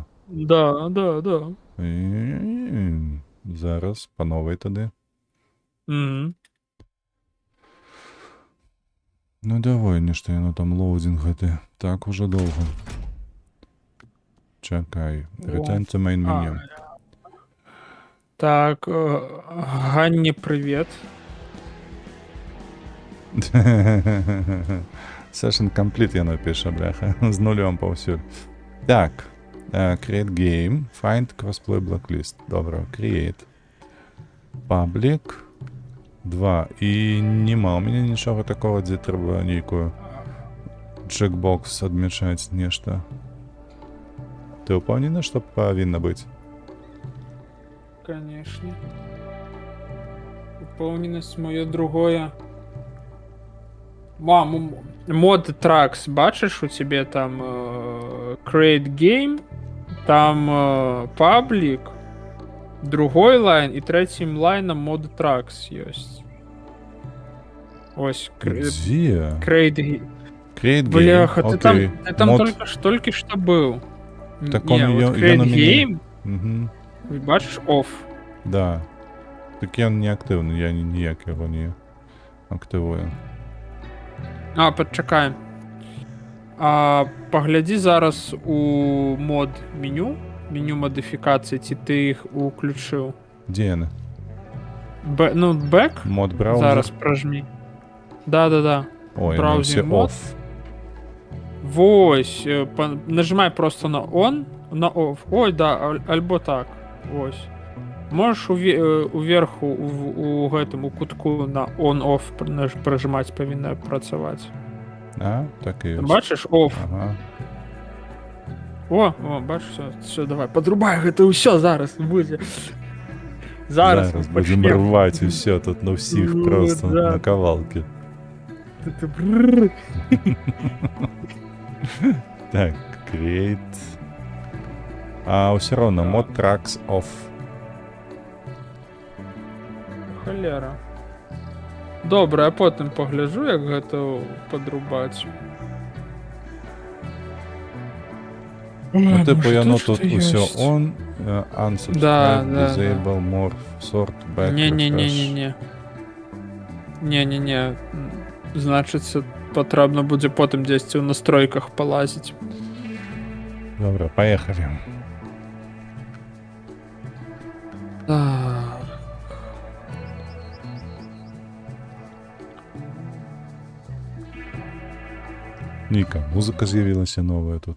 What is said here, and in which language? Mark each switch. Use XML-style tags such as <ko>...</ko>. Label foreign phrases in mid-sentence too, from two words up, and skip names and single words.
<be>Да. Зараз, па новай тады. Ну давай, нешта яно там лоудзінг гэты. Так ужо доўга. Чакай.</be> <en>Return to main menu.</en> <be>Так, Ганне, привет.</be> <en>Session complete</en> <be>яно піша, бляха. З нулём паўсюль. Так.</be> <en>Create game. Find crossplay blacklist. Добра. Create. Public. 2.</en> <be>І нема у мяне нічога такого, дзе трэба нейкую чекбокс адмічаць нешта. Ты ўпэўнены, што павінна быць?</be> <ru>Конечно.</ru> <be>Упэўненасць маё другое.</be> <en>mod tracks,</en> <be>бачыш, у цябе там</be> <en>create game,</en> <be>там public, другой лайн і трэцім лайнам</be> <en>mod tracks</en> <be>ёсць. Ось, Дзе? create</be> <en>Create game.</en> <be>Бляха, ты там Мод... толькі што быў. Так Не, он вот ён create у мяне... game, Угу. бачыш, off. Да. Так ён не актыўны, я ніяк яго не актывую. Падчакаем. Паглядзі зараз у мод меню мадыфікацыі, ці ты іх уключыў. Дзе яны? Back? Мод браузер? Зараз пражмі. Да. Ой, браузер все мод. off. Вось, нажимай просто на on, на off. Ой, да, альбо так. Вось. Можаш уверху у гэтым у кутку на on-off пражимаць, павінна працаваць. Так і ёсць. Бачыш, off. Ага. О, бачыш, все, давай, подрубай гэта ўсё зараз будзе. Зараз будзем рваць і ўсё тут на ўсіх просто на кавалкі. Так, create. Ўсё роўна,</be> <en>mod tracks off.</en> <be>Халера. Добра, а потым пагляджу, як гэта падрубаць. Типу яно тут усё</be> <en>on, unsubscribe, disable, morph, sort, back, refresh.</en> <be>Не. Значыцца, патрэбна будзе потым дзесьці ў настройках палазіць. Добра, паехалі. Ніка, музыка з'явілася новая тут.</be>